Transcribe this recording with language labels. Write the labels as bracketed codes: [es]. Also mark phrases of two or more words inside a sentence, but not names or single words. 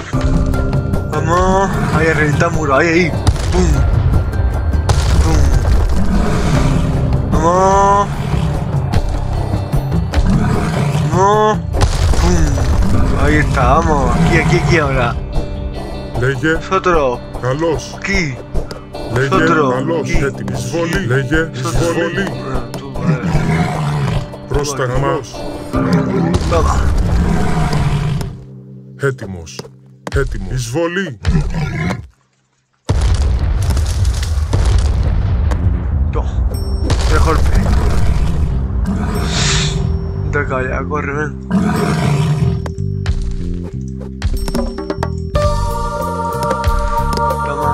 [es] Vamos. Ahí a reventar muro. Ahí. Pum. Pum. Vamos. Vamos. Pum. Ahí está. Vamos. Aquí ahora. [el] Λέγε [es] Nosotros. [el] καλός. [es] Aquí. [el] Λέγε [es] Nosotros. [el] καλός. [es] Aquí. [el] Έτοιμη. Εισβολή. Λέγε εισβολή. [es] Tú, vale. [el] Πρόσταγμα. [es] Vamos. [el] Έτοιμος. Έτοιμος. Εισβολή. [es] No. De golpe. De acá, ya, corre, ven. Toma.